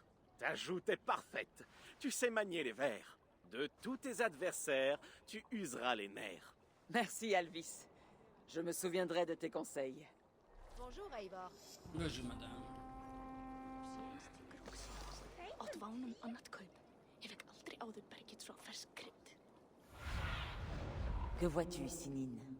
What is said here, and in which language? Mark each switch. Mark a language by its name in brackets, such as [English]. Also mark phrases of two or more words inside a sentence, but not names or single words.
[French] Ta joute est parfaite. Tu sais manier les vers. De tous tes adversaires, tu useras les nerfs. Merci, Alvis. Je me souviendrai de tes conseils. Bonjour, Eivor. Bonjour, madame. [Icelandic] At vánum annað kaup. Ég fekk aldrei áður bergið svo fersk krydd. [French] Que vois-tu, Sinine?